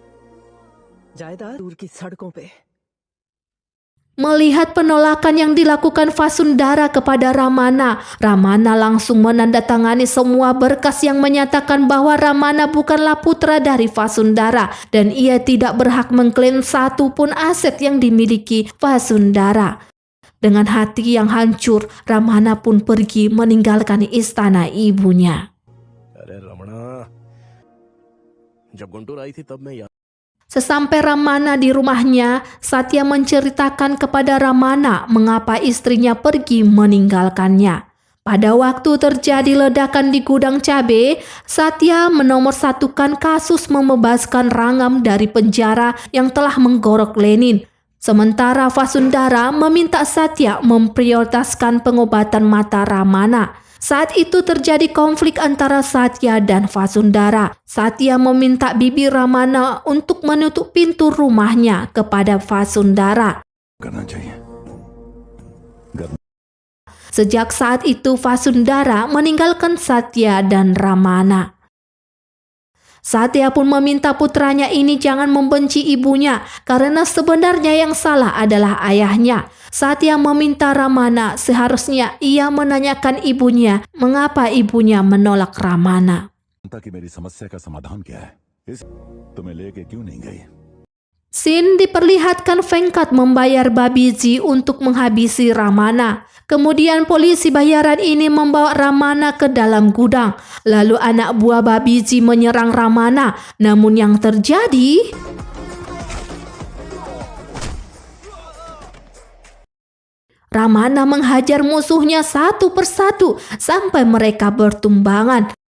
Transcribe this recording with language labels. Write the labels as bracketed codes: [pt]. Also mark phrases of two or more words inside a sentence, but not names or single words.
[id] Melihat penolakan yang dilakukan Vasundara kepada Ramana, Ramana langsung menandatangani semua berkas yang menyatakan bahwa Ramana bukanlah putra dari Vasundara dan ia tidak berhak mengklaim satu pun aset yang dimiliki Vasundara. Dengan hati yang hancur, Ramana pun pergi meninggalkan istana ibunya. [hi] जब गुंटूर आई थी तब मैं यहाँ [id] Sesampai Ramana di rumahnya, Satya menceritakan kepada Ramana mengapa istrinya pergi meninggalkannya. Pada waktu terjadi ledakan di gudang cabai, Satya menomorsatukan kasus membebaskan Rangam dari penjara yang telah menggorok Lenin. Sementara Vasundara meminta Satya memprioritaskan pengobatan mata Ramana. Saat itu terjadi konflik antara Satya dan Vasundara. Satya meminta bibi Ramana untuk menutup pintu rumahnya kepada Vasundara. [hi] करना चाहिए। [id] Sejak saat itu Vasundara meninggalkan Satya dan Ramana. Satya pun meminta putranya ini jangan membenci ibunya karena sebenarnya yang salah adalah ayahnya. Satya meminta Ramana seharusnya ia menanyakan ibunya mengapa ibunya menolak Ramana. [hi] कि मेरी समस्या का समाधान क्या है, इस तुम्हें लेके क्यों नहीं गई? [id] Sin diperlihatkan Venkat membayar Babiji untuk menghabisi Ramana. Kemudian polisi bayaran ini membawa Ramana ke dalam gudang. Lalu anak buah Babiji menyerang Ramana. Namun yang terjadi, Ramana menghajar musuhnya satu persatu sampai mereka bertumbangan.